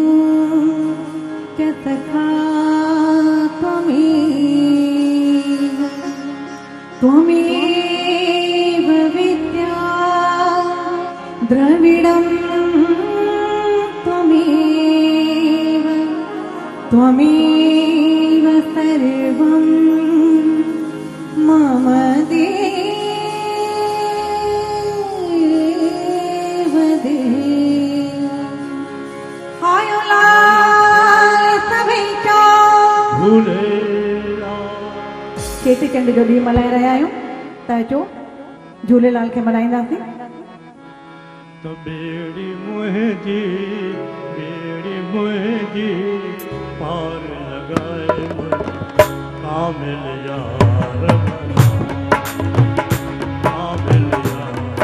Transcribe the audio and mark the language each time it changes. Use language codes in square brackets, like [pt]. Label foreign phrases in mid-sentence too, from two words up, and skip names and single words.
[sa] सखा त्वमेव विद्या द्रविडं त्वमेव सर्वं मम देव देव [sd] आयो चेटीचंड जो ॾींहुं मल्हाए रहिया आहियूं त अचो झूलेलाल खे मल्हाईंदासीं तो बेड़ी मुंहिंजी पार लगाए कामिल यार कामिल यार